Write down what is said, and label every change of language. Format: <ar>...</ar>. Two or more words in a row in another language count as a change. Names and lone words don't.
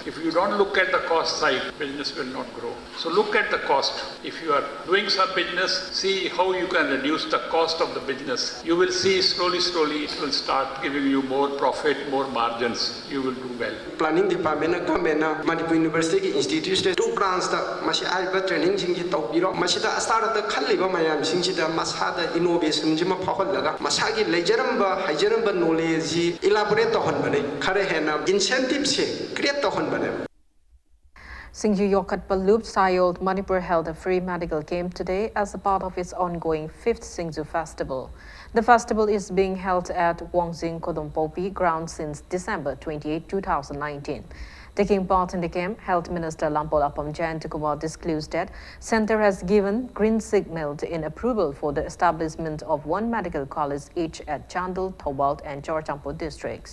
<en>If you don't look at the cost side, business will not grow. So look at the cost. If you are doing some business, see how you can reduce the cost of the business. You will see slowly it will start giving you more profit, more margins. You will do well. Planning department government Manipur University Institute two branch</en> <mni>da masi aiba training sing ji tawbiro masida start da khalliba mayam sing ji da masada innovation ji ma phaholaga masagi lejaramba haijaramba knowledge ji elaborate to honbane khare hena incentive se create to honbane.</mni> <en>Singju Yokat Palup Sayol Manipur held a free medical camp today as a part of its ongoing 5th Singju Festival. The festival is being held at Wangzing Kodongpopi ground since December 28, 2019. Taking part in the camp, Health Minister Lampol Apam Jayantakumar disclosed that Centre has given green signal in approval for the establishment of one medical college each at Chandal, Thobalt and Chorchampur districts.</en>